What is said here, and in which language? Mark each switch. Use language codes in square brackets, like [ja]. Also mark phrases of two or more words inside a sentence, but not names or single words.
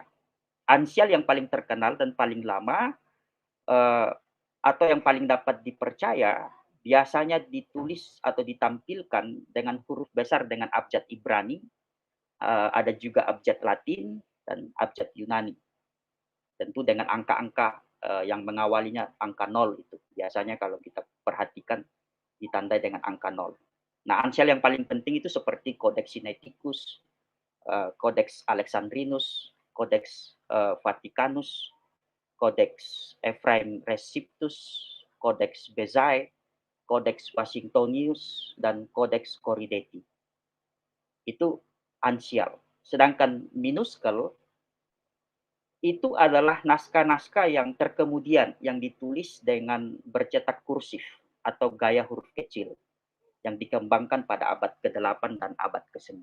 [id] Ansial yang paling terkenal dan paling lama atau yang paling dapat dipercaya biasanya ditulis atau ditampilkan dengan huruf besar dengan abjad Ibrani, ada juga abjad Latin dan abjad Yunani. Tentu dengan angka-angka yang mengawalinya angka 0 itu. Biasanya kalau kita perhatikan ditandai dengan angka 0. Nah, ansial yang paling penting itu seperti Codex Sinaiticus, Codex Alexandrinus, Codex Vaticanus, Codex Ephraim Receptus, Codex Bezae, Codex Washingtonius, dan Codex Corideti. Itu ansial. Sedangkan minuskal itu adalah naskah-naskah yang terkemudian yang ditulis dengan bercetak kursif atau gaya huruf kecil yang dikembangkan pada abad ke-8 dan abad ke-9.